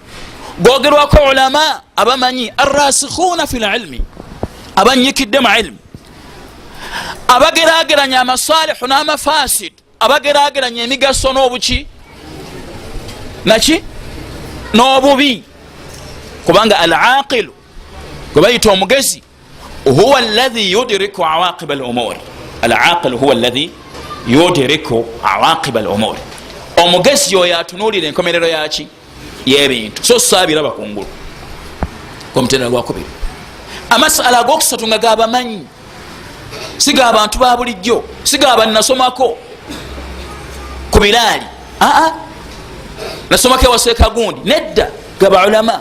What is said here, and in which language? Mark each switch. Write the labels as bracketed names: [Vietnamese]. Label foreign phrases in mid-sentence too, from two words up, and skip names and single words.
[Ganda] Googerwako ulama abamanyi [Arabic] الراسخون في العلم, [Ganda] abanyikidde mu ilmi, abagerageranya amasalihu n'amafasid, abagerageranya emigaso n'obuki naki n'obubi. Kubanga al-aqilu gwe bayita omugezi [Arabic] هو الذي يدرك عواقب الأمور. العاقل هو الذي يدرك عواقب الأمور. [Ganda] Omugezi yoyo atunuulira enkomerero yaki y'ebintu, so saabiraba kungulu ku mutendera gwakubiri. Amasala ag'okusatu nga g'abamanyi, si g'abantu ba bulijjo, si g'abannasomako ku biraali, nasomako ewaseeka gundi, nedda gaba ulama.